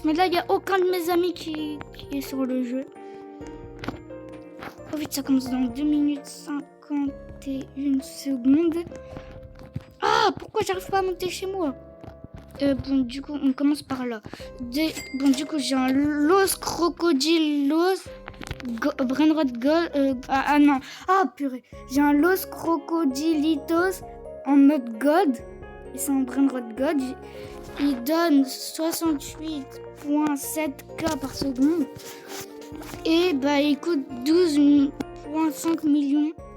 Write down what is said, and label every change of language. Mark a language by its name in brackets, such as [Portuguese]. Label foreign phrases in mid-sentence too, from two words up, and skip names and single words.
[French] Mais là, il n'y a aucun de mes amis qui est sur le jeu. Oh vite, ça commence dans 2 minutes 51 secondes. Ah, pourquoi j'arrive pas à monter chez moi? Bon, du coup, on commence par là. Du coup, j'ai un Los Crocodilos brainrot god. Non. Ah, purée. J'ai un Los Crocodilitos en mode god. Et c'est un brainrot god. Il donne 68,7k par seconde. Et il coûte 12,5 millions.